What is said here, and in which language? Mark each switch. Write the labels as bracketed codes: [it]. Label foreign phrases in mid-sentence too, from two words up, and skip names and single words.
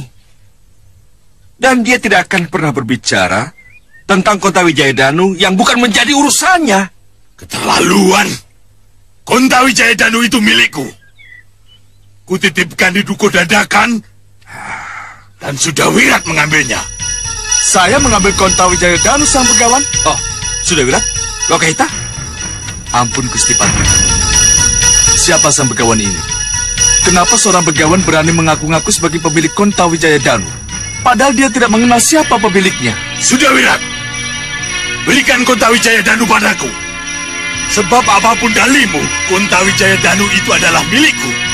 [id] Dan dia tidak akan pernah berbicara tentang Kontawijaya Danu yang bukan menjadi urusannya. Keterlaluan. Kontawijaya Danu itu milikku. Kutitipkan di Dukuh Dadakan dan Sudawirat mengambilnya. Saya mengambil Kontawijaya Danu, sang begawan. Oh, Sudawirat? Lokaita? Ampun, Gusti Patih. Siapa sang begawan ini? Kenapa seorang begawan berani mengaku-ngaku sebagai pemilik Kontawijaya Danu? Padahal dia tidak mengenal siapa pemiliknya. Sudawirat! berikan Kontawijaya Danu padaku. Sebab apapun dalimu, Kontawijaya Danu itu adalah milikku.